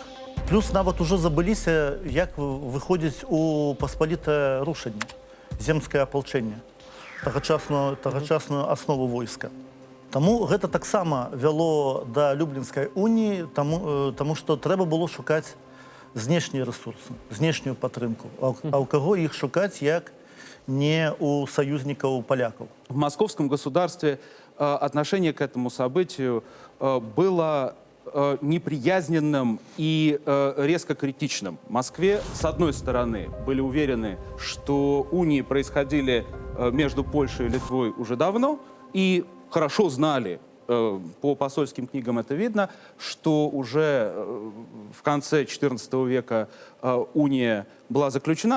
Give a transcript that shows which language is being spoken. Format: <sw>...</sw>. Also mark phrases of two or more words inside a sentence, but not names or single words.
<be>Плюс нават ужо забыліся, як выходзіць у паспалітае рушанне, земскае апалчэнне, тагачасную аснову войска. Таму гэта таксама вяло да Люблінскай уніі, таму што трэба было шукаць знешнія ресурсы, знешнюю падтрымку.</be> <ru>А у кого их</ru> <be>шукать, як</be> <ru>не у союзников поляков? В московском государстве отношение к этому событию было неприязненным и резко критичным. В Москве, с одной стороны, были уверены, что унии происходили между Польшей и Литвой уже давно, и хорошо знали, по посольским книгам это видно, что уже в конце XIV века уния была заключена.</ru>